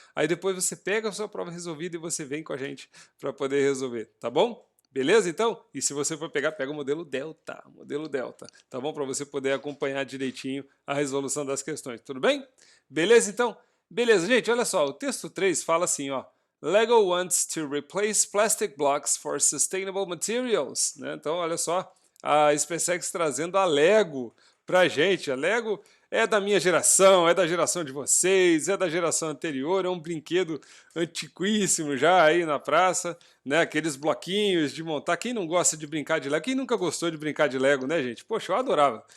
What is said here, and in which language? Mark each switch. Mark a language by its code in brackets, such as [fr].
[pt] Aí depois você pega a sua prova resolvida e você vem com a gente para poder resolver, tá bom? Beleza, então? E se você for pegar, pega o modelo Delta, tá bom? Para você poder acompanhar direitinho a resolução das questões, tudo bem? Beleza, então? Beleza, gente, olha só, o texto 3 fala assim, ó. [en] Lego wants to replace plastic blocks for sustainable materials, né? [pt] Então, olha só, a SpaceX trazendo a Lego pra gente. A Lego é da minha geração, é da geração de vocês, é da geração anterior, é um brinquedo antiquíssimo já aí na praça, né? Aqueles bloquinhos de montar. Quem não gosta de brincar de Lego? Quem nunca gostou de brincar de Lego, né, gente? Poxa, eu adorava.